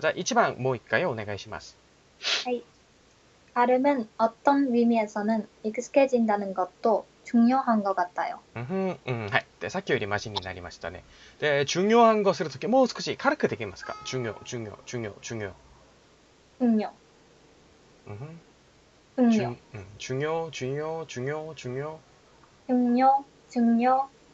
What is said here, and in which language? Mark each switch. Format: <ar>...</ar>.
<ja>じゃあ、一番もう一回お願いします。 하이.</ja> <ko>발음은 어떤 의미에서는 익숙해진다는 것도 중요한 것 같아요. はい。</ko> <ja>で、さっきよりマシになりましたね。で、重要暗号するとき、もう少し軽くできますか？重要。</ja> <ko>중요, うんふん。 중요,</ko> <ja>重要。</ja> <ko>중요, 중요,</ko>